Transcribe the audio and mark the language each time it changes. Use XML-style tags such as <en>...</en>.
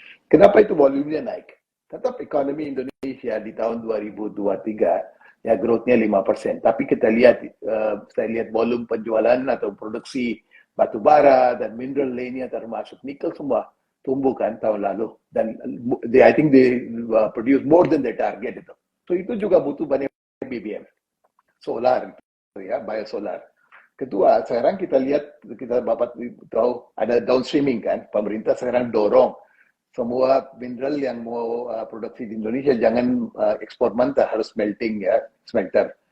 <id>Kenapa itu volumenya naik? Tetap ekonomi Indonesia di tahun 2023 ya growth-nya 5%. Tapi kita lihat, saya lihat volume penjualan atau produksi batu bara dan mineral lainnya termasuk nikel semua tumbuh kan tahun lalu.</id> <en>Dan I think they produce more than their target itu.</en> <id>So itu juga butuh banyak BBM. Solar ya, biosolar. Kedua, sekarang kita lihat, Bapak tahu ada downstreaming kan, pemerintah sekarang dorong semua mineral yang mau produksi di Indonesia jangan ekspor mentah, harus smelting ya, smelter.</id>